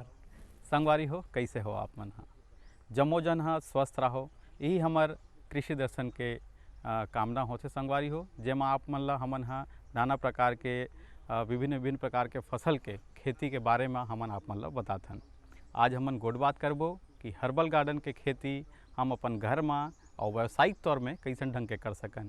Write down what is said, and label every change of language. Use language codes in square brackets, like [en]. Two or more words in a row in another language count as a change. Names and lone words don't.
[hne] संगवारी हो, कैसे हो आप मन? जम्मो जन स्वस्थ रहो, यही हमार कृषि दर्शन के कामना होते संगवारी हो, जेमा आप मन ला हमन नाना प्रकार के विभिन्न विभिन्न प्रकार के फसल के खेती के बारे में हमन आप मन ला बताथन। आज हमन गोट बात करबो कि [en] herbal garden [hne] के खेती हम अपन घर में और व्यावसायिक तौर में कैसन ढंग के कर सकन।